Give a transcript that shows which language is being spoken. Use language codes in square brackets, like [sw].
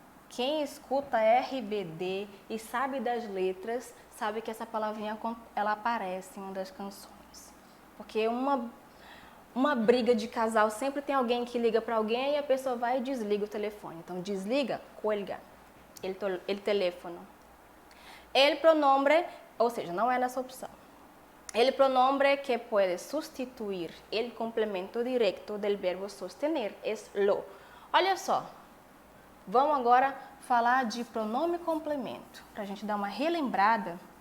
[pt] Quem escuta RBD e sabe das letras, sabe que essa palavrinha ela aparece em uma das canções. Porque uma briga de casal sempre tem alguém que liga para alguém e a pessoa vai e desliga o telefone. Então, desliga, [es] cuelga, el teléfono. El pronombre, [pt] ou seja, não é nessa opção. [es] El pronombre que [pt] pode substituir [es] el complemento directo del verbo sostener es lo. [pt] Olha só, vamos agora falar de pronome complemento, para a gente dar uma relembrada.